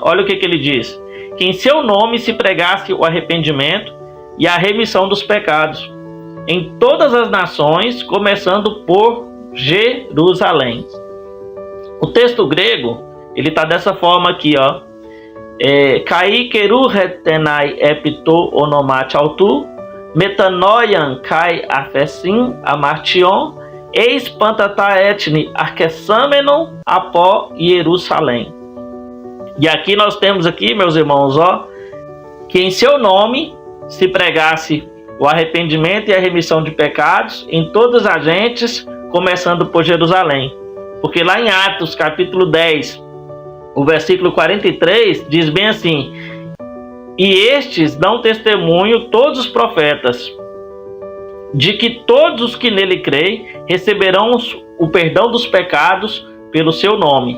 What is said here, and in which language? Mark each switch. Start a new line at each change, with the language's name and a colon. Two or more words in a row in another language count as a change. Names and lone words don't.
Portuguese: Olha o que ele diz: que em seu nome se pregasse o arrependimento e a remissão dos pecados em todas as nações, começando por Jerusalém. O texto grego, ele está dessa forma aqui, ó.
Greek: Καὶ κηρυχθῆναι ἐπὶ τῷ ὀνόματι αὐτοῦ, μετάνοιαν καὶ ἄφεσιν ἁμαρτιῶν, εἰς πάντα τὰ ἔθνη ἀρξάμενον ἀπὸ Ἰερουσαλήμ.
Portuguese: E aqui nós temos aqui, meus irmãos, ó, que em seu nome se pregasse o arrependimento e a remissão de pecados em todas as gentes, começando por Jerusalém. Porque lá em Atos capítulo 10, o versículo 43, diz bem assim: e estes dão testemunho, todos os profetas, de que todos os que nele creem receberão o perdão dos pecados pelo seu nome.